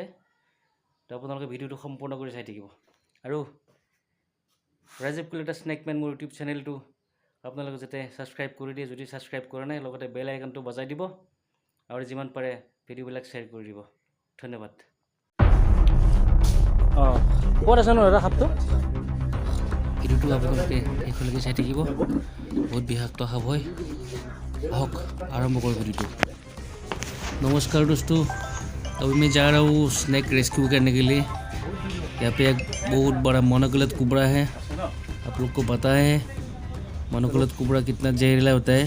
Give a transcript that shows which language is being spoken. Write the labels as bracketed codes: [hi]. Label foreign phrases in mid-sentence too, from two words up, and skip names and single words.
[as] তো আপোনালোকে ভিডিঅ'টো সম্পূৰ্ণ কৰি চাই থাকিব। আৰু ৰাজীৱ কলিতা স্নেকমেন মোৰ ইউটিউব চেনেলটো আপোনালোকে যাতে ছাবস্ক্ৰাইব কৰি দিয়ে, যদি ছাবস্ক্ৰাইব কৰা নাই লগতে বেল আইকনটো বজাই দিব আৰু যিমান পাৰে ভিডিঅ'বিলাক শ্বেয়াৰ কৰি দিব। ধন্যবাদ। ক'ত আছে ন দাদা সাপটো? ভিডিঅ'টো আপোনালোকে শেষলৈকে চাই থাকিব। बहुत বিষাক্ত সাপ হয়। আহক [hi] आरंभ करो वीडियो। नमस्कार दोस्तों, अभी मैं जा रहा हूँ स्नैक रेस्क्यू करने के लिए। यहाँ पे एक बहुत बड़ा मोनोकोलस कोबरा है। आप लोग को पता है मोनोकोलस कोबरा कितना जहरीला होता है।